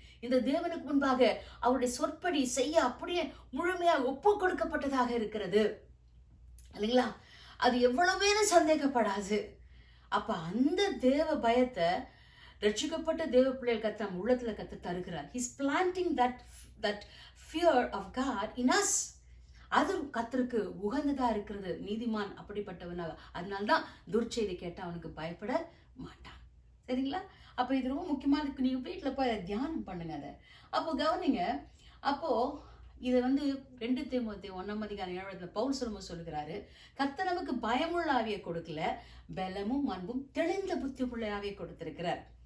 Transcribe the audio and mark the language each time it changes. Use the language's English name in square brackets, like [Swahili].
[Tamil] இந்த தேவனுக்கு முன்பாக அவருடைய சொற்படி செய்ய அப்படியே முழுமையாக ஒப்பு கொடுக்கப்பட்டதாக இருக்கிறது இல்லைங்களா? அது எவ்வளவேனும் சந்தேகப்படாது. அப்ப அந்த தேவ பயத்தை ரட்சிக்கப்பட்ட தேவ பிள்ளைகள் கர்த்தர் உள்ளத்துல கர்த்தர் தருகிறார். [English] He's planting that fear of God in us. [Tamil] அது கர்த்தருக்கு உகந்ததா இருக்கிறது. நீதிமான் அப்படிப்பட்டவனாக, அதனால்தான் துர்ச்செய்தி கேட்டா அவனுக்கு பயப்பட மாட்டான். சரிங்களா? அப்ப இது ரொம்ப முக்கியமா இருக்கு. நீங்க வீட்டுல போய் தியானம் பண்ணுங்க அதை. அப்போ கவனிங்க, அப்போ இதை வந்து 2 தீமோத்தேயு 1:7 பவுல் சொல்லுகிறாரு, கர்த்தர் நமக்கு பயமுள்ள ஆவியை கொடுக்கல, பலமும் அன்பும் தெளிந்த புத்தி உள்ள ஆவியை கொடுத்திருக்கிறார்.